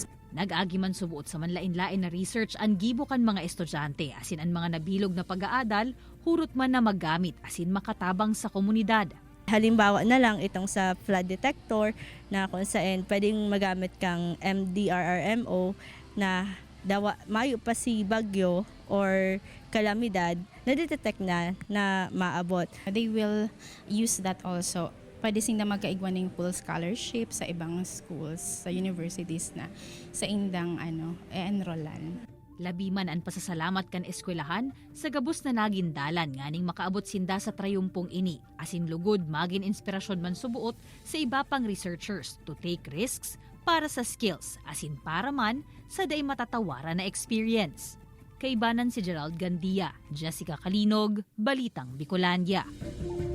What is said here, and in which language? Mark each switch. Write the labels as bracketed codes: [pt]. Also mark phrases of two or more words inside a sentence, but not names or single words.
[bik] Nag-agi man subuot sa manlain-lain na research ang gibo kan mga estudyante asin ang mga nabilog na pag-aadal hurot man na magamit asin makatabang sa komunidad. Halimbawa na lang itong sa flood detector na kung saan pwedeng magamit kang MDRRMO na dawa mayo pa si bagyo or kalamidad na detect na maabot. [en] They will use that also. [bik] Pwede sing na magkaigwan ng full scholarship sa ibang schools, sa universities na sa indang enrollan. Labi man ang pasasalamat kan eskwelahan sa gabos na nagindalan nganing makaabot sinda sa trayumpong ini asin lugod magin inspirasyon man subuot sa iba pang researchers [en] to take risks [bik] para sa skills asin para man sa day matatawaran na experience. Kaibanan si Gerald Gandia, Jessica Kalinog, Balitang Bicolandia.